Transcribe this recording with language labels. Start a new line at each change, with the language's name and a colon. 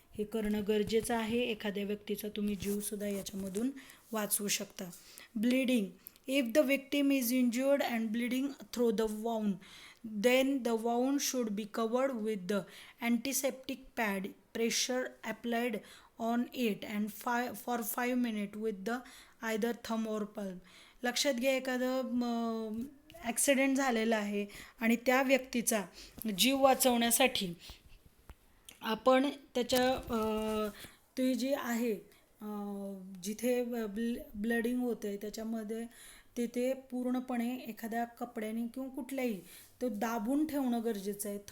Marathi: हे करणं गरजेचं आहे. एखाद्या व्यक्तीचा तुम्ही जीवसुद्धा याच्यामधून वाचवू शकता.
English: Bleeding. If the victim is injured and bleeding through the wound, then the wound should be covered with the antiseptic pad, pressure applied on it and for 5 minutes with the either thumb or palm.
Marathi: लक्षात घ्या, एखादं accident झालेला आहे आणि त्या व्यक्तीचा जीव वाचवण्यासाठी आपण त्याच्या ती जी आहे जिथे ब्लडिंग होते त्याच्यामध्ये तिथे पूर्णपणे एखाद्या कपड्याने किंवा कुठल्याही तो दाबून ठेवणं गरजेचं आहे.